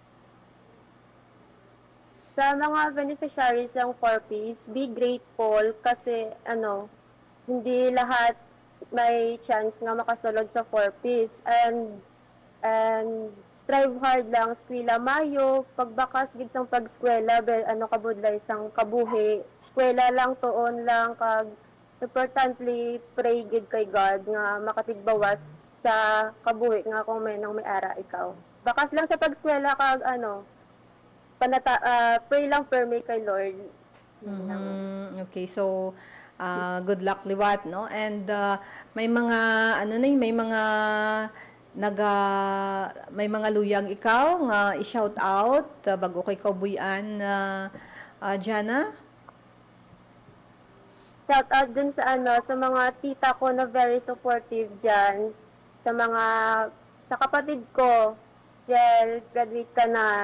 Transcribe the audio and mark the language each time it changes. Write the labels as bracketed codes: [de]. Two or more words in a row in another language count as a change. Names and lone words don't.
[tl] Sa mga beneficiaries ng 4Ps, [en] be grateful [tl] kasi hindi lahat may chance [hil] nga makasulod sa 4Ps [en] and strive hard [hil] lang eskwela mayo pagbakas gid sang pagskwela kabudlay sang kabuhi eskwela lang tuon lang kag importantly pray gid kay God nga makatigbawas sa kabuhi nga kung may nang may ara ikaw bakas lang sa pagskwela kag pray lang firme kay Lord. [en] Okay, so good luck liwat, no? [hil] And may mga may mga luyag ikaw nga i-shout out bago kay kaubuyan, Jana? [tl] Shout out din sa sa mga tita ko na [en] very supportive [tl] diyan, sa kapatid ko, Jel, graduate ka na.